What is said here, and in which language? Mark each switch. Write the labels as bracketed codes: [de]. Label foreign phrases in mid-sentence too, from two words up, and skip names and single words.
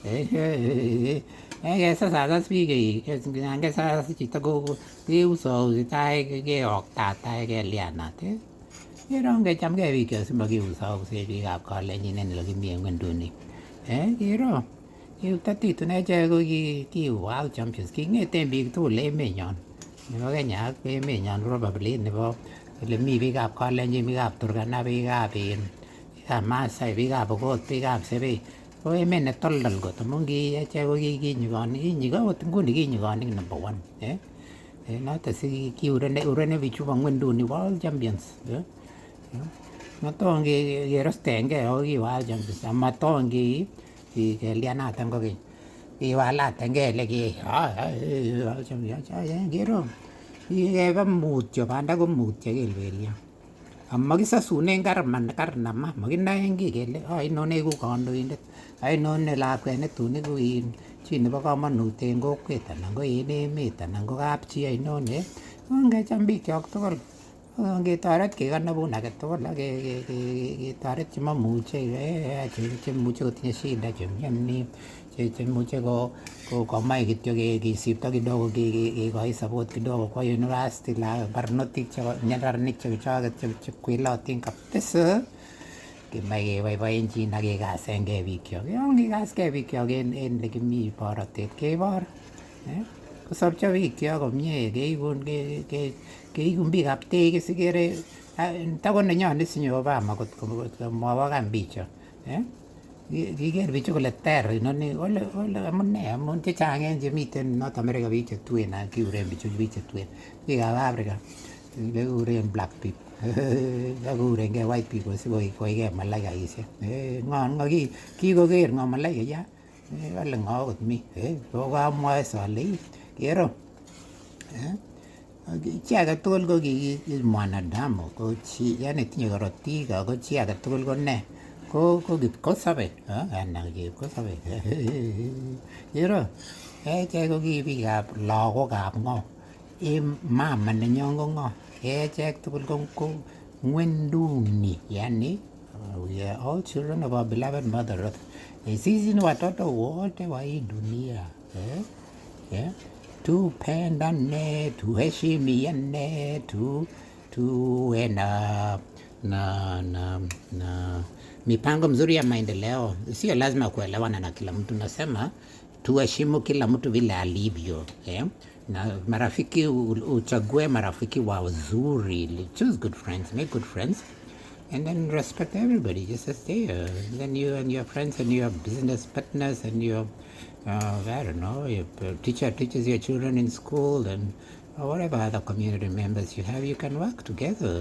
[kln] kesasasas biik kesasas chito keusousi tai keoktate kelianat kerong kechamgei biik simakiusausech biikab kalenjin en ole kimi en ng'wenduni. Kero kiutatitu echek ko ki [en] world champions, [kln] king'eten biik tugul emenyon nebo Kenya ak emenyon probably nebo ole mi biikab kalenjin, biikab Turkana, biikab Maasai, biikab Pokot, biikab Sebei, ko emet ne toldol kot amun ki echek ko ot nguni kinyikonik [en] number one. [kln] Noton si kiurene bichu bo ng'wenduni [en] world champions. [kln] Maton kerostengei ako ki [en] world champions, [kln] amaton kelianatan kokeny, kiwalatengei ele [en] world champions. [kln] Kero kikeba mutyo, banda ko mutyo kelbelion, amakisasunen karnama, makinoen kiy kele ainon eku kandoindet, ainon lakwet netun eku chi nebo komonut en kokwet anan ko en emet anan ko kapchi ainon. Ngecham bikyok tugul ngetoret kekonobun agetugul ak ketoret chemomuche, chemuche kotinye shida, chemioni, chemuche komoe kityo kisipto kidogo, kekoi support [sw] kidogo kwa [kln] university, barnotik neranik chechoket chekwelotin kabisa, kemoe keboiboenjin ak kekasengei bikyok. Yon kikaskei bikyok en lekimi borotet kebor, kosopcho bikyok komie, keikun biikab tegis, ikere tako nenyone sinyo Obama kot komobo kambicho. Kiker bichu kole ter inoni, ole amune amun chechang en chemiten North America biik chetuen, kikuren bichu biik chetuen, biikab Africa kekuren [en] black people [kln] kakurengei [en] white people [kln] sikoikei malaikaisiek. Ng'o kikoker ng'o malaikayat, kale ng'o kot mi, kokamwoe sole kero chi agetugul ko mwanadamu, ko chi yani tinye korotik, ako chi agetugul ko ne ko kipkosobe anan kipkosobe. Kero echek ko ki biikab lagokab ng'o, mama nenyon ko ng'o, echek tugul ko ng'wenduni, yani [en] we are all children of our beloved mother earth. [sw] Sisi ni watoto wote wa hii dunia. Tupendane, tuheshimiane, tuwe na mipango mzuri ya maendeleo. Sio lazima kuelewana na kila mtu, nasema tuheshimu kila mtu vile alivyo. Na marafiki, uchague marafiki wazuri, [en] choose good friends, make good friends. and then respect everybody just as they are. And then you and your friends and your business partners and your, I don't know, your teacher teaches your children in school and whatever other community members you have, you can work together.